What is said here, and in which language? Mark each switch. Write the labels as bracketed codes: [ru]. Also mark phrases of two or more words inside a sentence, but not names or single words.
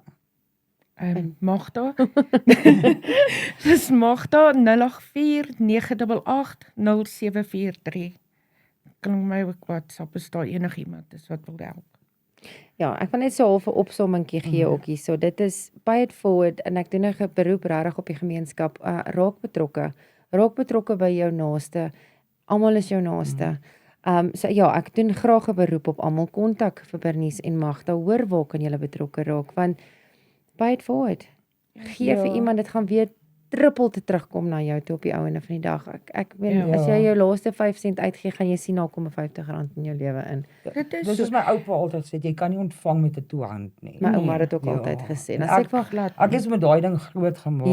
[af] Magda. Dis Magda 084 988 0743. Kan my ook WhatsApp is daar enigiemand is wat wil help. Ja, ek wil net so half 'n opsommingkie gee ook hier. So dit is [en] pay it forward [af] en ek doen 'n beroep regtig op die gemeenskap. Raak betrokke. Raak betrokke by jou naaste. Almal is jou naaste. So ja, ek doen graag 'n beroep op almal. Kontak vir Bernice en Magda. Hoor waar kan julle betrokke raak want [en] pay it forward. [af] Gee vir iemand, dit gaan weer trippel te terugkom na jou toe op die ou ende van die dag. Ek meen as jy jou laaste 5 sent uitgee, gaan jy sien daar kom R50 in jou lewe in. Dis soos my oupa altyd sê, jy kan nie ontvang met 'n toe hand nie. My ouma het dit ook altyd gesê. En as ek wag laat Ek is met daai ding groot gemaak